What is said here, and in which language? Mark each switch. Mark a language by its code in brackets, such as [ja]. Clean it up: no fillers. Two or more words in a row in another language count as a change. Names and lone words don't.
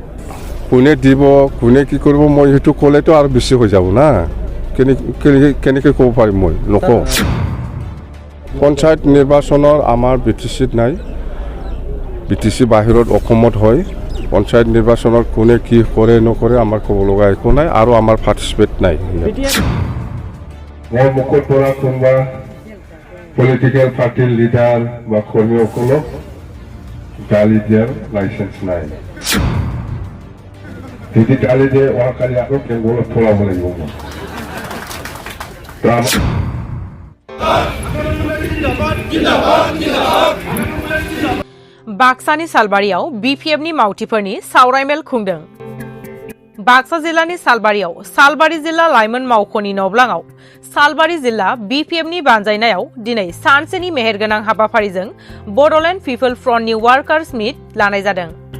[as] কোনে দিব কোনে কি কৰিব মই সেইটো ক'লেতো আৰু বেছি হৈ যাব না কেনেকৈ ক'ব পাৰিম মই নকওঁ পঞ্চায়ত নিৰ্বাচনৰ আমাৰ বিটিচিত নাই বিটিচি বাহিৰত অসমত হয় পঞ্চায়ত নিৰ্বাচনৰ কোনে কি কৰে নকৰে আমাৰ ক'ব লগা একো নাই আৰু আমাৰ পাৰ্টিচিপেট নাই মই মুখৰ পৰা কোনোবা [en] political party leader [as] বা কৰ্মীসকলক গালি দিয়াৰ লাইচেন্স নাই যদি গালি দিয়ে অহাকালি আকৌ বেংগলত পলাব লাগিব [brx] बाक्सानि सालबारियाव BPFनि मावथिफोरनि सावरायमेल खुंदों बाक्सा जिल्लानि सालबारियाव सालबारि जिल्ला लाइमोन मावख'नि नब्लाङाव सालबारि जिल्ला BPFनि बानजायनायाव दिनै सानसेनि मेहेरगोनां हाबाफारिजों बड'लेण्ड पिपल फ्रन्टनि [en] workers meet [brx] लानाय जादों